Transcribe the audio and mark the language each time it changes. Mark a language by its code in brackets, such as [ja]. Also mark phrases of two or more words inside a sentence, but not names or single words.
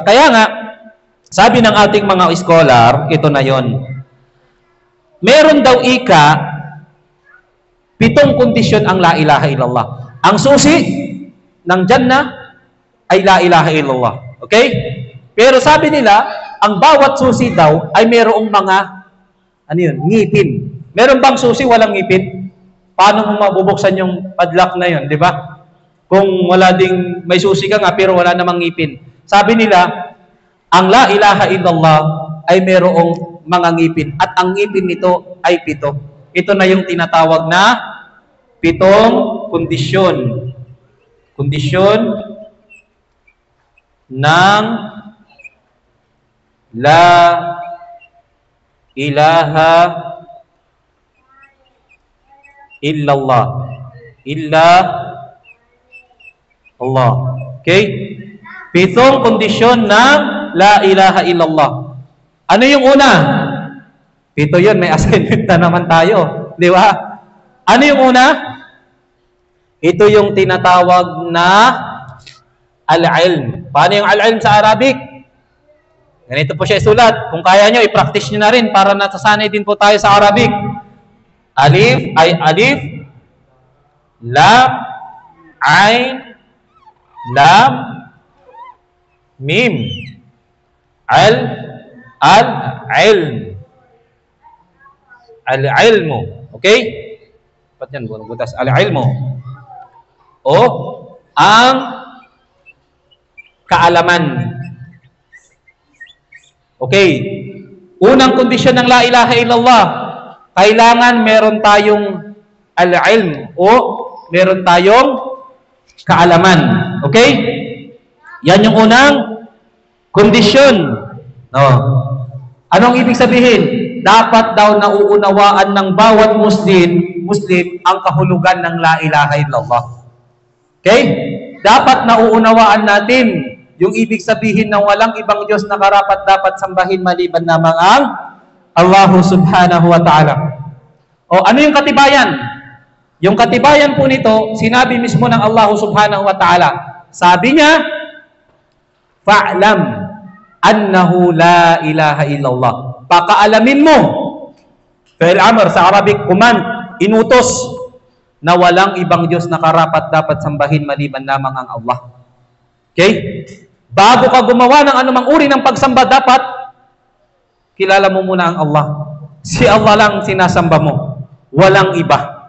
[tl] Kaya nga, sabi ng ating mga scholar, ito na yon. Meron daw 7 kondisyon ang [ar] لا إله إلا الله. [tl] Ang susi ng Jannah ay [ar] لا إله إلا الله. [tl] Okay? Pero sabi nila, ang bawat susi daw ay mayroong mga, ngipin. Meron bang susi walang ngipin? Paano mo mabubuksan yung padlock na yon, di ba? Kung wala ding, may susi ka nga pero wala namang ngipin. Sabi nila, ang [ar] لا إله إلا الله [tl] ay mayroong mga ngipin. At ang ngipin nito ay 7. Ito na yung tinatawag na 7 kondisyon. Kondisyon ng [ar] لا إله إلا الله. إلا الله. [tl] Okay? 7 kondisyon ng [ar] لا إله إلا الله. [tl] Ano yung una? 7 yun, may assignment na naman tayo. Di ba? Ano yung una? Ito yung tinatawag na al-ilm. Paano yung al-ilm sa Arabic? Ganito po siya isulat. Kung kaya nyo, i-practice nyo na rin para nasasanay din po tayo sa Arabic. Alif ay alif, lam, ain, lam, mim, al-ilm. Al-ilmu. Okay? Ba't yan? Butas. Al-ilmu. O, ang kaalaman. Okay. Unang kondisyon ng [ar] لا إله إلا الله, [tl] kailangan meron tayong al-ilm o meron tayong kaalaman. Okay? Yan yung unang kondisyon. No. Anong ibig sabihin? Dapat daw nauunawaan ng bawat Muslim ang kahulugan ng [ar] لا إله إلا الله. [tl] Okay? Dapat nauunawaan natin yung ibig sabihin ng walang ibang Diyos na karapat dapat sambahin maliban lamang ang Allah [ar] سبحانه وتعالى. [tl] O ano yung katibayan? Yung katibayan po nito, sinabi mismo ng Allah [ar] سبحانه وتعالى. [tl] Sabi niya, [ar] فاعلم أنه لا إله إلا الله. [tl] Pakaalamin mo. [ar] فعل أمر [tl] sa Arabic, command, inutos na walang ibang Diyos na karapat dapat sambahin maliban lamang ang Allah. Okay? Bago ka gumawa ng anumang uri ng pagsamba, dapat kilala mo muna ang Allah. Si Allah lang sinasamba mo. Walang iba.